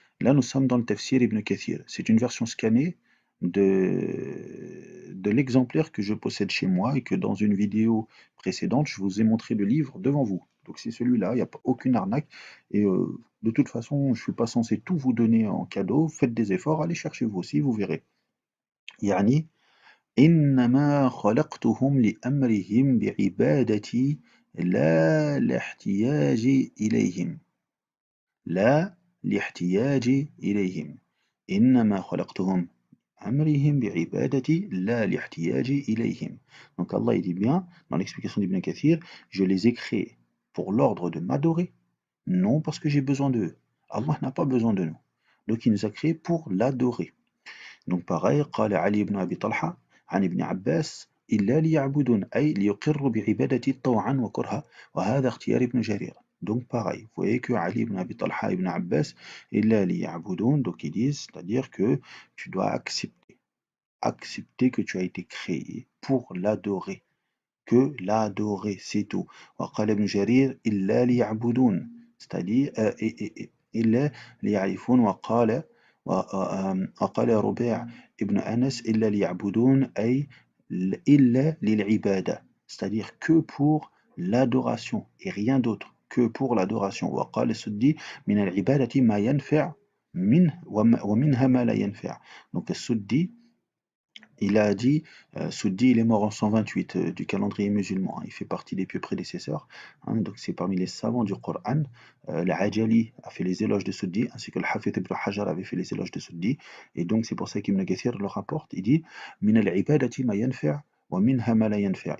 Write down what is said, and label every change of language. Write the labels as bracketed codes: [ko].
[fr] Là, nous sommes dans le tafsir Ibn Kathir. C'est une version scannée de l'exemplaire que je possède chez moi et que dans une vidéo précédente, je vous ai montré le livre devant vous. Donc c'est celui-là, il n'y a pas aucune arnaque. Et de toute façon, je ne suis pas censé tout vous donner en cadeau. Faites des efforts, allez chercher vous aussi, vous verrez. [ar] يعني إنما خلقتهم لأمرهم بعبادتي لا لاحتياج إليهم لا لاحتياج إليهم إنما خلقتهم أمرهم بعبادتي لا لاحتياج إليهم. [fr] Donc Allah il dit bien dans l'explication d'Ibn Kathir, je les ai créés pour l'ordre de m'adorer, non parce que j'ai besoin d'eux. Allah n'a pas besoin de nous. Donc il nous a créés pour l'adorer. Donc pareil, [ar] قال علي بن أبي طلحة عن ابن عباس إلا ليعبدون أي ليقروا بعبادتي طوعا وكرها وهذا اختيار ابن جرير. [fr] Donc pareil, vous voyez que Ali ibn Abi Talha ibn Abbas [ar] إلا ليعبدون, [fr] donc ils disent, c'est-à-dire que tu dois accepter que tu as été créé pour l'adorer, que l'adorer, c'est tout. [ar] وقال ابن جرير إلا ليعبدون, [fr] c'est-à-dire [ar] إلا ليعرفون, وقال ربيع ابن أنس إلا ليعبدون أي إلا للعبادة, [fr] c'est-à-dire que pour l'adoration [ar] et rien d'autre, que pour l'adoration. وقال السدي من العبادة ما ينفع منه ومنها ما لا ينفع. [fr] Donc [ar] السدي [fr] Il a dit, Suddi, il est mort en 128 du calendrier musulman, hein. Il fait partie des pieux prédécesseurs, hein, donc c'est parmi les savants du Coran. Al-Ajali a fait les éloges de Suddi, ainsi que le Hafid ibn Hajar avait fait les éloges de Suddi, et donc c'est pour ça qu'Ibn Kathir le rapporte. Il dit [ar] Min al-ibadati ma yanfa' wa minha ma la yanfa'.